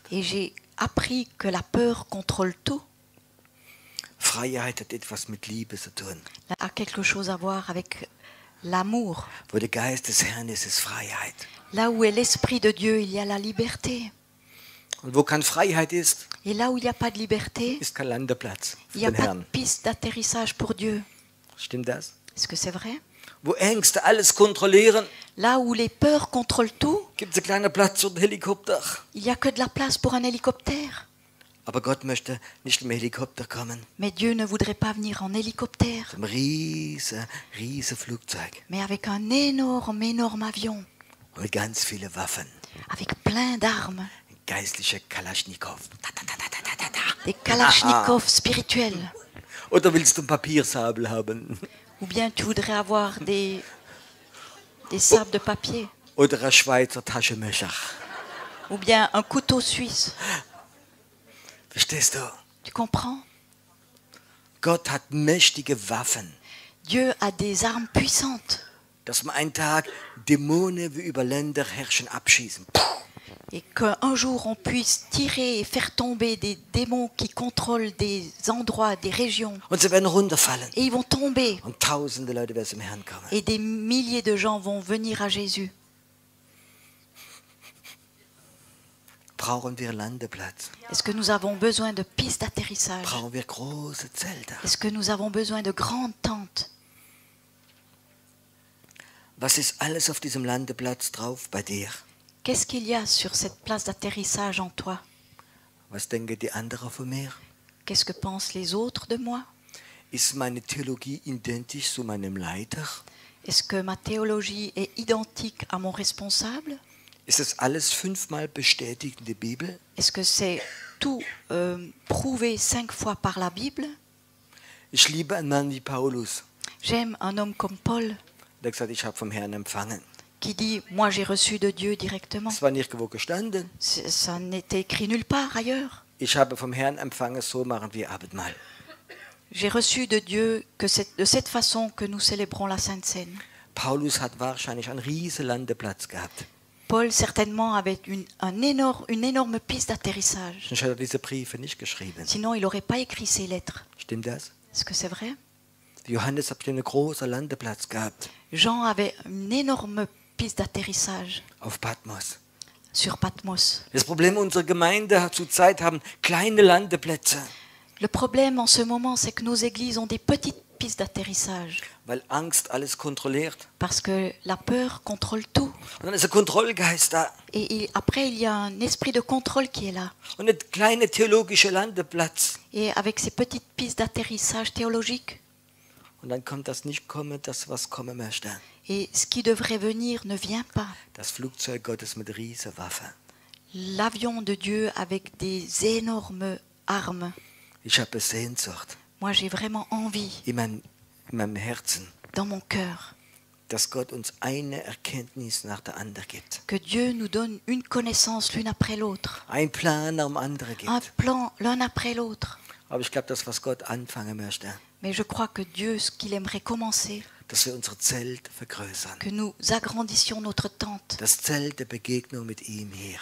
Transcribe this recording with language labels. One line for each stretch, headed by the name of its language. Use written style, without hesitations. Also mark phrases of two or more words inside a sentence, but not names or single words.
French: Et j'ai appris que la peur contrôle tout.
German: Freiheit hat etwas mit Liebe zu tun.
French: A quelque chose à voir avec l'amour.
German: Wo der Geist des Herrn ist, ist Freiheit.
French: Là où est l'esprit de Dieu, il y a la liberté.
German: Und wo keine Freiheit ist,
French: Et là où il n'y a pas de liberté,
German: ist kein Landeplatz
French: il
German: für
French: n'y a
German: den
French: pas de
German: Herrn.
French: piste d'atterrissage pour Dieu.
German: Stimmt das?
French: Est-ce que c'est vrai?
German: Wo Ängste alles kontrollieren,
French: Là où les peurs contrôlent tout,
German: gibt es einen kleinen Platz für den Helikopter.
French: il n'y a que de la place pour un hélicoptère.
German: Aber Gott möchte nicht im Helikopter kommen,
French: Mais Dieu ne voudrait pas venir en hélicoptère,
German: zum riesen Flugzeug
French: mais avec un énorme avion,
German: mit ganz vielen Waffen.
French: avec plein d'armes,
German: Ein geistlicher Kalaschnikow.
French: des kalachnikovs spirituels.
German: Oder willst du einen Papiersabel haben?
French: Ou bien tu voudrais avoir des sabres de papier,
German: Oder ein Schweizer Taschenmesser?
French: ou bien un couteau suisse.
German: Verstehst du?
French: Tu comprends?
German: Gott hat mächtige Waffen,
French: Dieu a des armes puissantes.
German: dass wir einen Tag Dämonen wie über Länder herrschen abschießen.
French: Et qu'un jour on puisse tirer et faire tomber des démons qui contrôlent des endroits, des régions.
German: Und sie werden runterfallen.
French: Et ils vont tomber.
German: Und tausende Leute werden zum Herrn kommen.
French: Et des milliers de gens vont venir à Jésus.
German: Brauchen wir Landeplatz?
French: Est-ce que nous avons besoin de pistes d'atterrissage?
German: Brauchen wir große Zelte?
French: Est-ce que nous avons besoin de grandes tentes?
German: Was ist alles auf diesem Landeplatz drauf bei dir?
French: Qu'est-ce qu'il y a sur cette place d'atterrissage en toi?
German: Was denken die anderen von mir?
French: Qu'est-ce que pensent les autres de moi?
German: Ist meine Theologie identisch zu meinem Leiter?
French: Est-ce que ma théologie est identique à mon responsable?
German: Ist das alles 5-mal bestätigt in der Bibel?
French: Est-ce que c'est tout prouvé 5 fois par la Bible?
German: Ich liebe einen Mann wie Paulus.
French: J'aime un homme comme Paul
German: Der hat gesagt, ich habe vom Herrn empfangen.
French: qui dit « Moi j'ai reçu de Dieu directement
German: Es war nirgendwo gestanden. ».
French: Ça n'était écrit nulle part ailleurs.
German: Ich habe vom Herrn empfangen, so machen wir Abendmahl.
French: J'ai reçu de Dieu que c'est de cette façon que nous célébrons la Sainte Seine.
German: Paulus hat wahrscheinlich einen riesen Landeplatz gehabt.
French: Paul certainement avait une énorme piste d'atterrissage.
German: Sonst hat er diese Briefe nicht geschrieben.
French: Sinon il n'aurait pas écrit ces lettres.
German: Stimmt das?
French: Est-ce que c'est vrai?
German: Johannes hat einen großen Landeplatz gehabt
French: Jean avait une énorme piste d'atterrissage
German: auf Patmos.
French: sur Patmos.
German: Das Problem unserer Gemeinde zurzeit haben kleine Landeplätze,
French: Le problème en ce moment, c'est que nos églises ont des petites pistes d'atterrissage
German: weil Angst alles kontrolliert.
French: parce que la peur contrôle tout.
German: Und dann ist ein Kontrollgeist da
French: Et après, il y a un esprit de contrôle qui est là.
German: und ein kleiner theologischer Landeplatz.
French: Et avec ces petites pistes d'atterrissage théologiques,
German: Und dann kommt das nicht kommen, das was kommen möchte.
French: et ce qui devrait venir ne vient pas.
German: Das Flugzeug Gottes mit Riesenwaffen.
French: L'avion de Dieu avec des énormes armes.
German: Ich habe Sehnsucht
French: Moi, j'ai vraiment envie,
German: in meinem Herzen,
French: dans mon cœur,
German: dass Gott uns eine Erkenntnis nach der anderen gibt.
French: que Dieu nous donne une connaissance l'une après l'autre.
German: Ein Plan nach dem anderen
French: Un
German: gibt.
French: plan l'un après l'autre.
German: Aber ich glaube, das, was Gott anfangen möchte,
French: Mais je crois que Dieu, ce qu'il aimerait commencer,
German: dass wir unser Zelt vergrößern.
French: que nous agrandissions notre tente,
German: Das Zelt der Begegnung mit ihm hier.